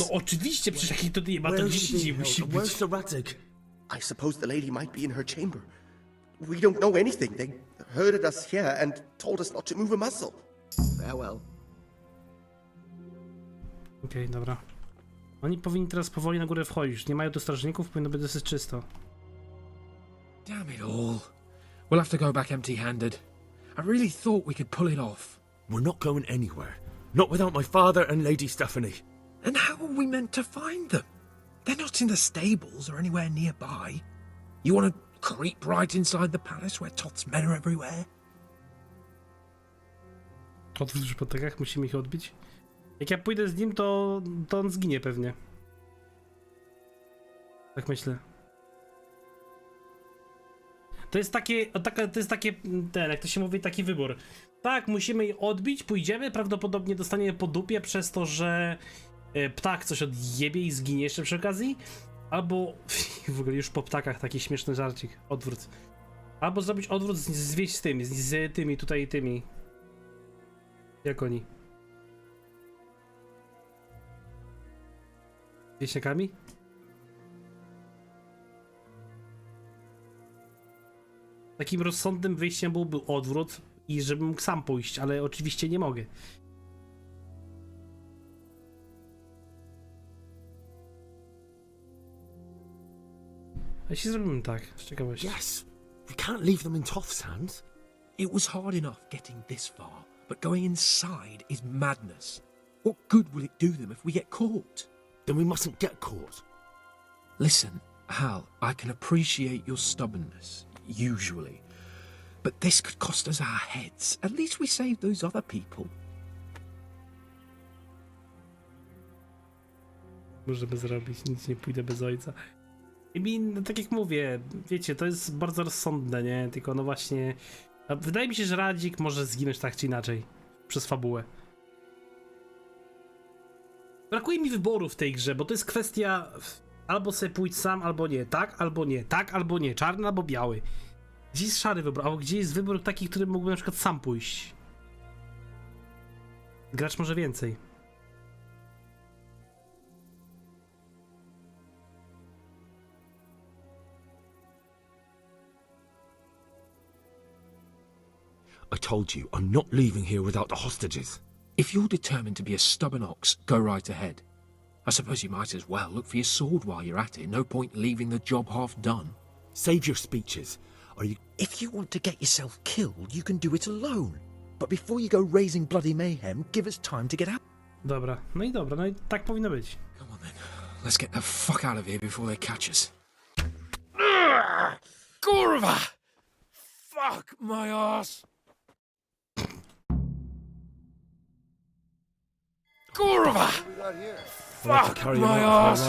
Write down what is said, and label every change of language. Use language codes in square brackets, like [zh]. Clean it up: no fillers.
[pl] No oczywiście, przecież jak jej to nie ma, to gdzieś indziej musi być. [en] Where's dzo? I suppose the lady might be in her chamber. We don't know anything. They herded us here and told us not to move a muscle. Farewell. [pl] Okej, dobra. Oni powinni teraz powoli na górę wchodzić. Nie mają tu strażników, powinno być dosyć czysto. [en] Damn it all. We'll have to go back empty-handed. I really thought we could pull it off. We're not going anywhere. Not without my father and Lady Stephanie. And how are we meant to find them? They're not in the stables or anywhere nearby. You want to creep right inside the palace where Toth's men are everywhere? [pl] Odwróć przy potykach, musimy ich odbić. Jak ja pójdę z nim, to on zginie pewnie. Tak myślę. To jest takie, jak to się mówi, taki wybór. Tak, musimy je odbić, pójdziemy, prawdopodobnie dostaniemy po dupie przez to, że ptak coś odjebie i zginie jeszcze przy okazji. Albo, w ogóle już po ptakach taki śmieszny żarcik, odwrót. Albo zrobić odwrót z tymi tutaj tymi. Jak oni? Wieśniakami? Takim rozsądnym wyjściem byłby odwrót i żebym mógł sam pójść, ale oczywiście nie mogę. A jeśli zrobimy tak, z ciekawości. [en] Yes, we can't leave them in Toth's hands. It was hard enough getting this far, but going inside is madness. What good will it do them if we get caught? Then we mustn't get caught. Listen, Hal, I can appreciate your stubbornness, usually. But this could cost us our heads. At least we saved those other people. [pl] Możemy zrobić, nic nie pójdę bez ojca. I no, tak jak mówię, wiecie, to jest bardzo rozsądne, nie? Tylko no właśnie, wydaje mi się, że Radzik może zginąć tak czy inaczej. Przez fabułę. Brakuje mi wyboru w tej grze, bo to jest kwestia albo sobie pójdź sam, albo nie, tak, albo nie, tak, albo nie, czarny albo biały. Gdzie jest szary wybór, albo gdzie jest wybór taki, który mógłby na przykład sam pójść. Gracz może więcej. [en] I told you, I'm not leaving here without the hostages. If you're determined to be a stubborn ox, go right ahead. I suppose you might as well look for your sword while you're at it. No point leaving the job half done. Save your speeches. Are you... If you want to get yourself killed, you can do it alone. But before you go raising bloody mayhem, give us time to get out. [pl] Dobra, no i tak powinno być. [en] Come on then. Let's get the fuck out of here before they catch us. [pl] Kurwa! [en] Fuck my ass! [pl] Kurwa! [en] Fuck my ass!